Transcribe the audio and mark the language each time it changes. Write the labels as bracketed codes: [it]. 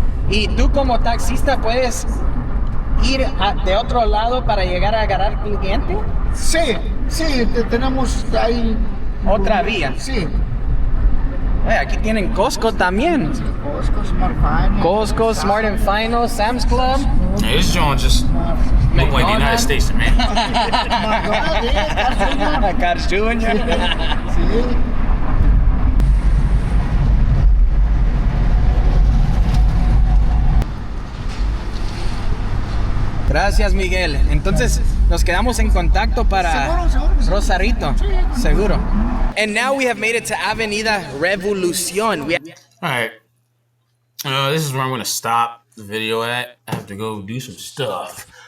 [es] ¿y tú como taxista puedes ir de otro lado para llegar a agarrar cliente? Sí, tenemos ahí. Otra vía. Sí. Aquí tienen Costco también. Costco, Smart Finance. Costco, Smart and Final, Sam's Club. [en] Hey, this joint just look like the United States to me. Carl's Jr. [es] Sí. Gracias, Miguel. Entonces, nos quedamos en contacto para Seguro que sí. Rosarito. Seguro. [en] And now we have made it to Avenida Revolucion. All right. This is where I'm going to stop the video at. I have to go do some stuff.